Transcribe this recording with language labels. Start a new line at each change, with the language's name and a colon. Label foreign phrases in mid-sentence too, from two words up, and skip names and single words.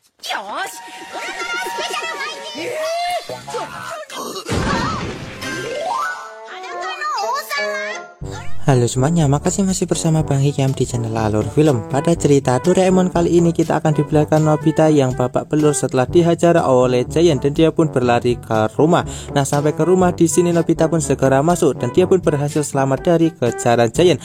Japanese: し、ドラマスペシャルファイティング。裸の王様。
Indonesian: Halo semuanya, makasih masih bersama Bang Hikam di channel Alur Film. Pada cerita Doraemon kali ini kita akan diperlihatkan Nobita yang babak belur setelah dihajar oleh Giant dan dia pun berlari ke rumah. Nah, sampai ke rumah di sini Nobita pun segera masuk dan dia pun berhasil selamat dari kejaran Giant.